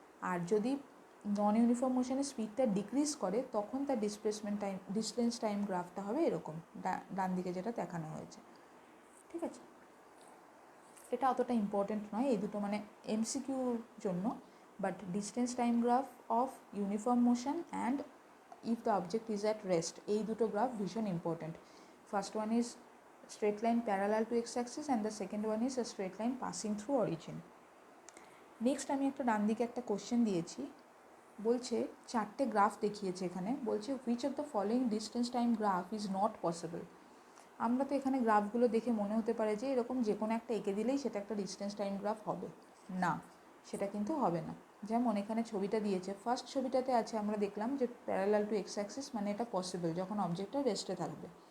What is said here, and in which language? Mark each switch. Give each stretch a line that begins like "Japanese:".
Bangla: আর যদি নন ইউনিফর্ম মোশনে স্পিডটা ডিক্রিজ করে, তখন তার ডিস্টেন্স টাইম গ্রাফটা হবে এরকম, ডান দিকে যেটা দেখানো হয়েছে। ঠিক আছে, এটা অতটা ইম্পর্টেন্ট নয়, এই দুটো মানে এমসিকিউর জন্য।
English: but distance time graph of uniform motion and if the object is at rest,
Bangla: এই দুটো গ্রাফ ভীষণ important.
English: First one is straight line parallel to x-axis and the second one is a straight line passing through origin.
Bangla: Next আমি একটা ডান দিকে একটা question দিয়েছি, বলছে চারটে গ্রাফ দেখিয়েছে এখানে, বলছে
English: Which of the following distance time graph is not possible.
Bangla: আমরা তো এখানে গ্রাফগুলো দেখে মনে হতে পারে যে এরকম যে কোনো একটা এঁকে দিলেই সেটা একটা ডিস্টেন্স টাইম গ্রাফ হবে। না, সেটা কিন্তু হবে না। যেমন এখানে ছবিটা দিয়েছে, ফার্স্ট ছবিটাতে আছে আমরা দেখলাম যে প্যারালাল টু এক্স অ্যাক্সিস, মানে এটা পসিবল যখন অবজেক্টটা রেস্টে থাকবে।